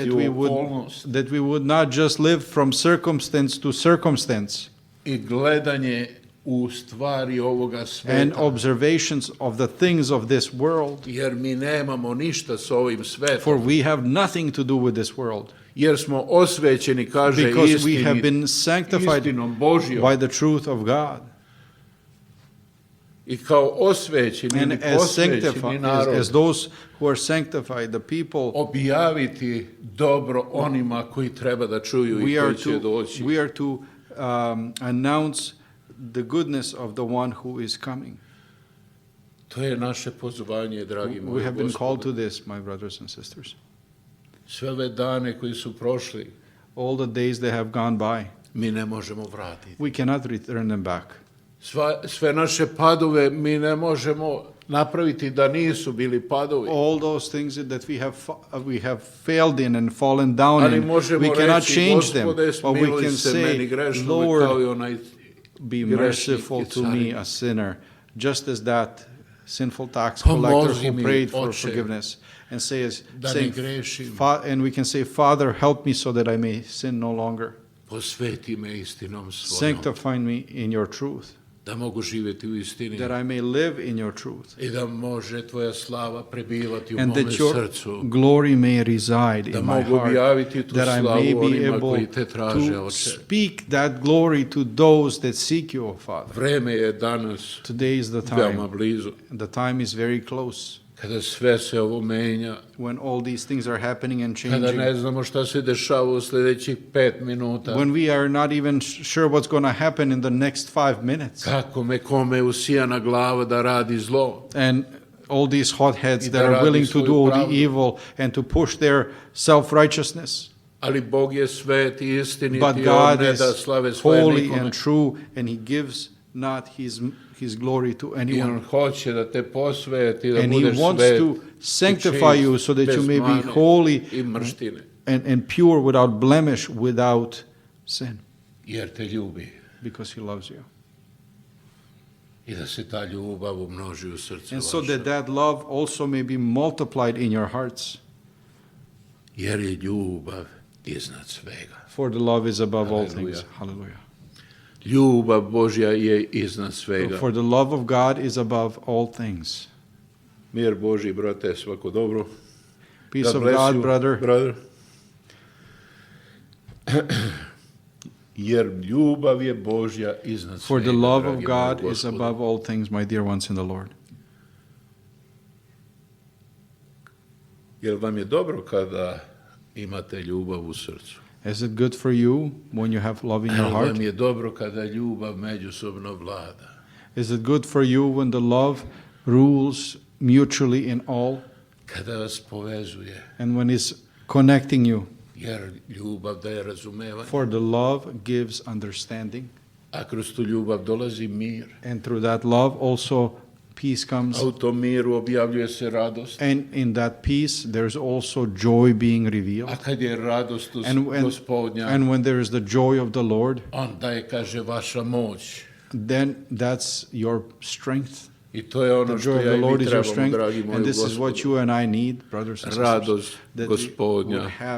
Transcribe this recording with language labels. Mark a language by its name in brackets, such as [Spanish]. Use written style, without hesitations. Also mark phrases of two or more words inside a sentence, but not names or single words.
[English] That [Serbian] u [English] we [Serbian] okolnost. [English] would not just live from circumstance to circumstance [Serbian] I gledanje u stvari ovoga [English] and [Serbian] sveta. [English] observations of the things of this world, [Serbian] Jer mi nemamo ništa s ovim [English] for [Serbian] svetom. [English] we have nothing to do with this world, [Serbian] Jer smo osvećeni, kaže, [English] because we have been [Serbian] istini, [English] sanctified [Serbian] istinom Božjom. [English] by the truth of God. [Serbian] I kao osvećeni, [English] And [Serbian] ili [English] as [Serbian] posvećeni narod, [English] as those who are sanctified, the people, [Serbian] objaviti dobro onima koji treba da čuju i koji će doći. [English] we are to announce the goodness of the one who is coming. [Serbian] To je naše pozvanje, dragi [English] We [Serbian] moji [English] have been called to [Serbian] Gospode. [English] this, my brothers and sisters. [Serbian] Sve ove dane koji su prošli, [English] All the days that have gone by, [Serbian] mi ne možemo vratiti. [English] we cannot return them back. [Serbian] Sve naše padove mi ne možemo napraviti da nisu bili padovi. [English] All those things that we have failed in and fallen down [Serbian] Ali [English] in, [Serbian] možemo [English] we cannot [Serbian] reći, [English] change them. [Serbian] Gospode, [English] But we [Serbian] smiluj [English] can [Serbian] se meni [English] say, [Serbian] grešnome kao i [English] Lord, [Serbian] onaj [English] be [Serbian] grešnik [English] merciful [Serbian] i [English] to me, [Serbian] carinik. [English] a sinner, just as that sinful tax [Serbian] Pomozi [English] collector who [Serbian] mi, [English] prayed for [Serbian] Oče, [English] forgiveness, and [Serbian] da ne grešim. [English] and we can say, Father, help me so that I may sin no longer. [Serbian] Posveti me istinom svojom, [English] Sanctify me in your truth, [Serbian] da mogu živjeti u istini [English] that I may live in your truth, [Serbian] i da može tvoja slava prebivati u [English] and [Serbian] mome [English] that your [Serbian] srcu, [English] glory may reside [Serbian] da [English] in my [Serbian] mogu [English] heart, [Serbian] objaviti tu [English] that I [Serbian] slavu [English] may be [Serbian] onima [English] able [Serbian] koji te traže, [English] to [Serbian] Oče. [English] speak that glory to those that seek you, O Father. [Serbian] Vreme je danas [English] Today is the [Serbian] veoma [English] time. [Serbian] blizu, [English] The time is very close [Serbian] kada sve se ovo menja, [English] when all these things are happening and [Serbian] kada [English] changing. [Serbian] ne znamo šta se dešava u sljedećih 5 minuta, [English] When we are not even sure what's going to happen in the next 5 minutes. [Serbian] kako me kome usijana glava da radi zlo. [English] And all these hotheads [Serbian] I [English] that [Serbian] da [English] are [Serbian] radi [English] willing to [Serbian] svoju [English] do all [Serbian] pravdu. [English] the evil and to push their self-righteousness. [Serbian] Ali Bog je svet i istinit [English] But [Serbian] i on [English] God [Serbian] ne [English] is [Serbian] da slave svoje [English] holy [Serbian] nikome. [English] and true, and He gives not His glory to [Serbian] I [English] anyone. [Serbian] on hoće da te posveti, da [English] And He [Serbian] budeš [English] wants [Serbian] svet [English] to sanctify [Serbian] i [English] you [Serbian] čist, [English] so that you [Serbian] bez [English] may be [Serbian] mane [English] holy [Serbian] i mrštine, [English] and pure, without blemish, without sin, [Serbian] jer te ljubi. [English] because He loves you. [Serbian] I da se ta ljubav umnoži u srcu [English] And so [Serbian] vašem. [English] that love also may be multiplied in your hearts. [Serbian] Jer je ljubav iznad svega. [English] For the love is above all Hallelujah. things. Hallelujah. [Serbian] Ljubav Božja je iznad svega. [English] For the love of God is above all things. [Serbian] Mir Božji, brate, svako dobro. [English] Peace God of bless God, you, brother. [Serbian] Jer ljubav je Božja iznad [English] For [Serbian] svega. [English] the love [Serbian] dragi [English] of [Serbian] moji [English] God is [Serbian] Gospodu. [English] above all things, my dear ones in the Lord. [Serbian] Jel vam je dobro kada imate ljubav u srcu? [English] Is it good for you when you have love in your [Serbian] Jel [English] heart? [Serbian] vam je dobro kada ljubav međusobno vlada? [English] Is it good for you when the love rules mutually in all [Serbian] Kada vas povezuje? [English] and when it's connecting you? [Serbian] Jer ljubav daje razumevanje. [English] For the love gives understanding, [Serbian] A kroz tu ljubav dolazi mir. [English] and through that love also peace comes. [Serbian] A u tom miru objavljuje se radost. [English] And in that peace, there's also joy being [Serbian] A [English] revealed. [Serbian] kad je radost Gospodnja, [English] And when there is the joy of the Lord, [Serbian] onda je, kaže, vaša moć. [English] then that's your strength. [Serbian] I to je ono [English] The [Serbian] što [English] joy of [Serbian] ja [English] the [Serbian] i [English] Lord [Serbian] mi [English] is your [Serbian] trebamo, [English] strength. [Serbian] dragi moji [English] And this is what [Serbian] Gospodu. [English] you and I need, brothers and sisters. [Serbian] Radost [English] That we [Serbian] Gospodnja [English] would have